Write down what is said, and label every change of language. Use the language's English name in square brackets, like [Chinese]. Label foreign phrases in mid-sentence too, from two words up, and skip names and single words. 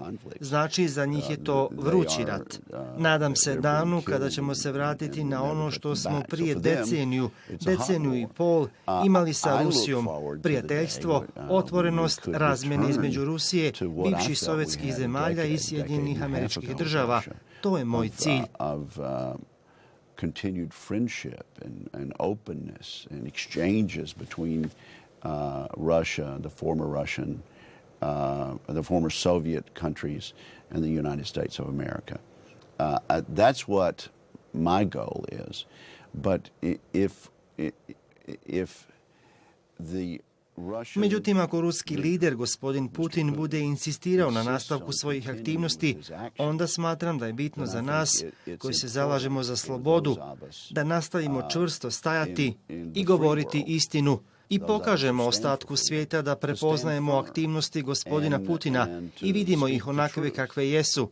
[Bosnian] Znači za njih je to vrući rat. Nadam se danu kada ćemo se vratiti na ono što smo prije deceniju i pol imali sa Rusijom. Prijateljstvo, otvorenost, razmjene između Rusije, bivših sovjetskih zemalja i Sjedinjenih Američkih država. To je moj cilj. [English] Continued friendship and openness and exchanges between Russia, the former Soviet countries and the United States of America. That's what my goal is. But if the [Bosnian] Međutim, ako ruski lider, gospodin Putin, bude insistirao na nastavku svojih aktivnosti, onda smatram da je bitno za nas, koji se zalažemo za slobodu, da nastavimo čvrsto stajati i govoriti istinu i pokažemo ostatku svijeta da prepoznajemo aktivnosti gospodina Putina i vidimo ih onakve kakve jesu.